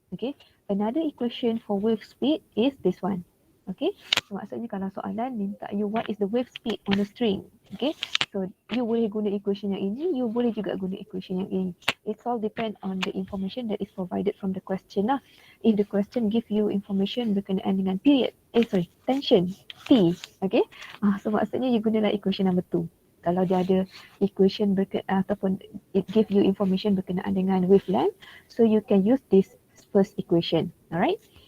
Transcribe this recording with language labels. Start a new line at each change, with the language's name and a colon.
English: Okay, another equation for wave speed is this one.
Malay: Okay, so maksudnya kalau soalan minta you
English: what is the wave speed on a string.
Malay: Okay, so you boleh guna equation yang ini, you boleh juga guna equation yang ini.
English: It's all depend on the information that is provided from the question lah. If the question give you information
Malay: berkenaan dengan
English: period, tension, T, okay.
Malay: So maksudnya you gunalah equation number 2. Kalau dia ada equation ataupun
English: it give you information
Malay: berkenaan dengan wavelength,
English: so you can use this first equation, alright.